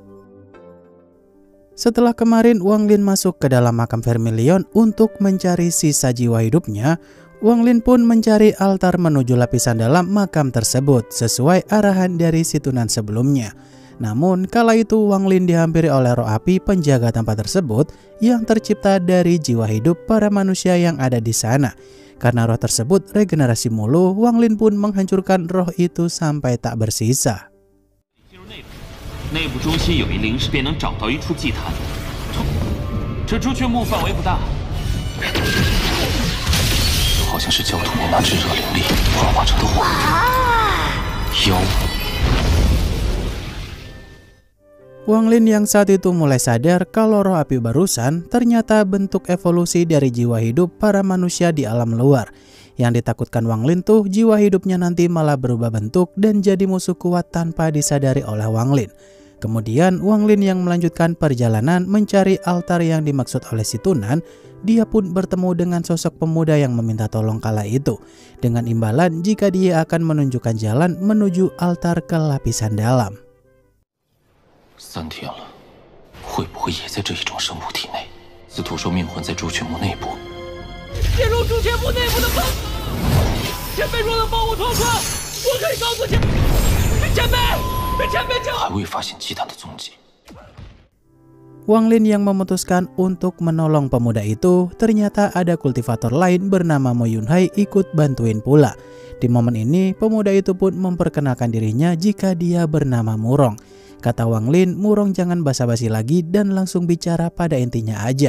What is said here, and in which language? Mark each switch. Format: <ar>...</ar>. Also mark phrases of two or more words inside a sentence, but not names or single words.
<id>Setelah kemarin Wang Lin masuk ke dalam makam Vermilion untuk mencari sisa jiwa hidupnya, Wang Lin pun mencari altar menuju lapisan dalam makam tersebut sesuai arahan dari Situnan sebelumnya. Namun kala itu Wang Lin dihampiri oleh roh api penjaga tempat tersebut yang tercipta dari jiwa hidup para manusia yang ada di sana. Karena roh tersebut regenerasi mulu, Wang Lin pun menghancurkan roh itu sampai tak bersisa.</id> <zh>内部中心有一灵石，便能找到一处祭坛。这朱雀墓范围不大，好像是焦土木那炙热灵力幻化成的火妖。</zh> <id>Wang Lin yang saat itu mulai sadar kalau roh api barusan ternyata bentuk evolusi dari jiwa hidup para manusia di alam luar. Yang ditakutkan Wang Lin tuh jiwa hidupnya nanti malah berubah bentuk dan jadi musuh kuat tanpa disadari oleh Wang Lin. Kemudian Wang Lin yang melanjutkan perjalanan mencari altar yang dimaksud oleh Situnan, dia pun bertemu dengan sosok pemuda yang meminta tolong kala itu, dengan imbalan jika dia akan menunjukkan jalan menuju altar ke lapisan dalam.</id> <zh>3 天了，会不会也在这一种生物体内？司徒说命魂在朱雀墓内部。进入朱雀墓内部的方法，前辈若能帮我脱困，我可以告诉前辈。还未发现祭坛的踪迹。</zh> <id>Wang Lin yang memutuskan untuk menolong pemuda itu, ternyata ada kultivator lain bernama Mo Yunhai ikut bantuin pula. Di momen ini, pemuda itu pun memperkenalkan dirinya jika dia bernama Murong. Kata Wang Lin, Murong jangan basa-basi lagi dan langsung bicara pada intinya aja.</id>